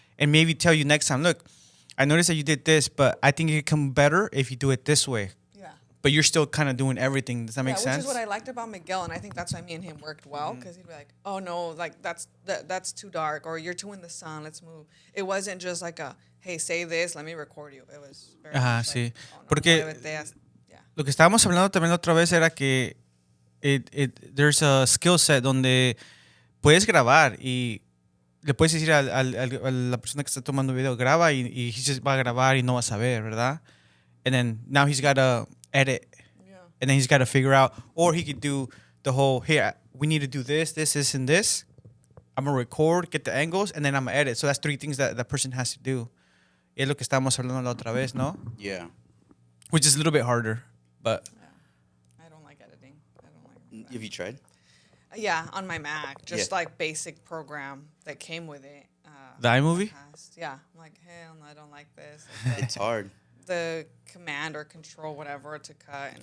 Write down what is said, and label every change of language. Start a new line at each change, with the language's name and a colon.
English: And maybe tell you next time, look, I noticed that you did this, but I think it could come better if you do it this way. Yeah. But you're still kind of doing everything. Does that make Which sense? is what I liked about Miguel, and I think that's why me and him worked well, because he'd be like, "Oh no, like that's too dark, or you're too in the sun. Let's move." It wasn't just like a, "Hey, say this, let me record you." It was very
Spanish: Ajá,
English: much
Spanish: sí.
English: like, "Oh, no,
Spanish: Porque- muévete, yeah. Lo que estábamos hablando también la otra vez era que
English: there's a skill set
Spanish: donde puedes grabar y le puedes decir a la persona que está tomando video, graba y
English: he just
Spanish: va a grabar y no va a saber, ¿verdad?
English: And then now he's got to edit. Yeah. And then he's got to figure out, or he could do the whole, here, we need to do this, and this. I'm gonna record, get the angles, and then I'm gonna edit. So that's 3 things that the person has to do.
Spanish: Y es lo que estábamos hablando la otra vez, ¿no?
English: Yeah. Which is a little bit harder, but Yeah. I don't like editing. I don't like that. Have you tried? Yeah, on my Mac, just Yeah. like basic program that came with it. the iMovie. Yeah, I'm like, hell, no, I don't like this. It's hard. The command or control whatever to cut. And